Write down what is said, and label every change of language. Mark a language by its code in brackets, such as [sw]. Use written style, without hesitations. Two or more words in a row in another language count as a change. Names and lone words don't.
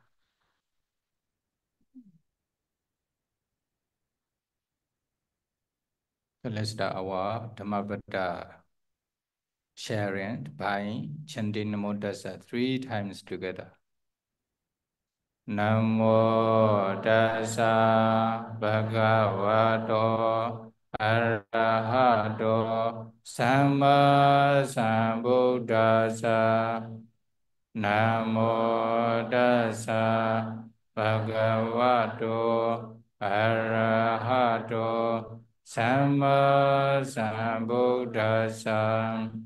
[en] So let's start our Dhammapada sharing by chanting [pi] Namo Tassa [en] 3 times together. [pi] Namo Tassa Bhagavato Arahato Samma Sambuddhassa. Namo Tassa Bhagavato Arahato Samma Sambuddhassa.